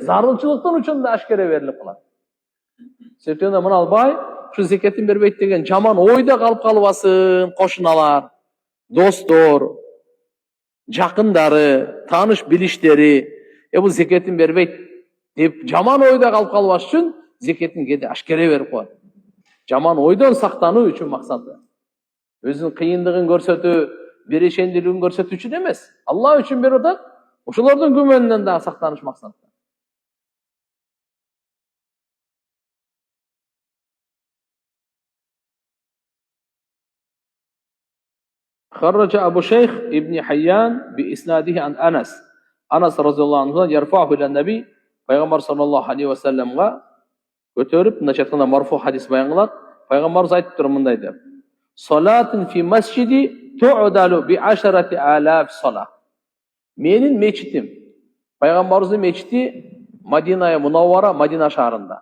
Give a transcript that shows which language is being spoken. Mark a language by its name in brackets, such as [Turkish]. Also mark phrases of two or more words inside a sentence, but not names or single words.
[Kyrgyz] Зарылчылыктын үчүн да ашкере берилип калат. Себептен мына ал бай, ушу зекетин бербейт деген жаман ойда калып калбасын, кошуналар, достор, жакындары, тааныш билиштери, бул зекетин бербейт деп жаман ойда калып калбаш үчүн зекетин кээде ашкере берип коет. Жаман ойдон сактануу үчүн максаты. Өзүнүн кыйындыгын көрсөтүү, берешендүүлүгүн көрсөтүү үчүн эмес. Алла үчүн берип атат. Ошолордун күмөнүнөн да сактаныш максаты. [Arabic] خرج أبو شيخ ابن حيان بإسناده عن أنس رضي الله عنه يرفعه إلى النبي [Kyrgyz] Пайгамбар саллаллаху алейхи ва салламга көтөрүп, мындайча айтканда марфу хадис баян кылат. Пайгамбарыбыз айтыптыр мындай деп: [Arabic] "صلاة في مسجدي تعدل ب 10,000 صلاة." [Kyrgyz] Менин мечитим, Пайгамбарыбыздын мечити Мадина Мунаввара, Мадина шаарында.